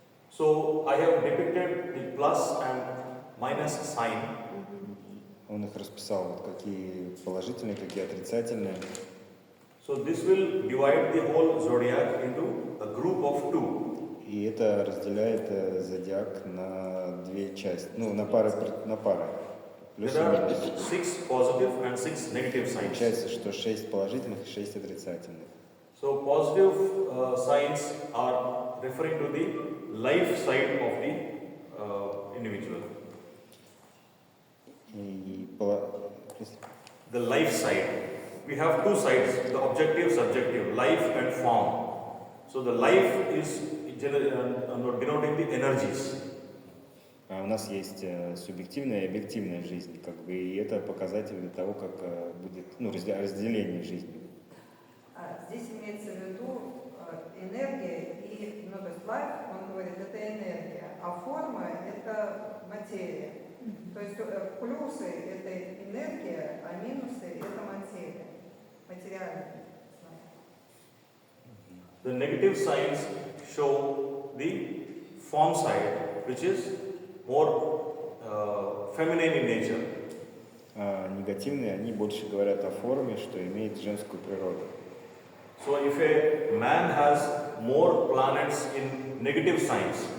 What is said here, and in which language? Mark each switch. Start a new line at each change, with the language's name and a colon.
English: So, I have depicted the plus and minus sign.
Russian: Он их расписал, вот какие положительные, какие отрицательные.
English: So, this will divide the whole zodiac into a group of 2.
Russian: И это разделяет зодиак на две части, на пары. Плюс и
English: There are
Russian: минус.
English: 6 positive and 6 negative signs.
Russian: Получается, что 6 положительных и 6 отрицательных.
English: So positive signs are referring to the life side of the individual.
Russian: И
English: The life side. We have two sides, the objective, subjective, life and form. So the life is denoting the energies.
Russian: у нас есть субъективная и объективная жизнь, как бы, и это показатель для того, как будет разделение жизни. Здесь имеется в виду энергия и, то есть life, он говорит, это энергия, а форма это материя. То есть плюсы это энергия, а минусы это материя, материальная.
English: The negative signs show the form side, which is more feminine in nature.
Russian: А негативные, они больше говорят о форме, что имеет женскую природу.
English: So if a man has more planets in negative signs,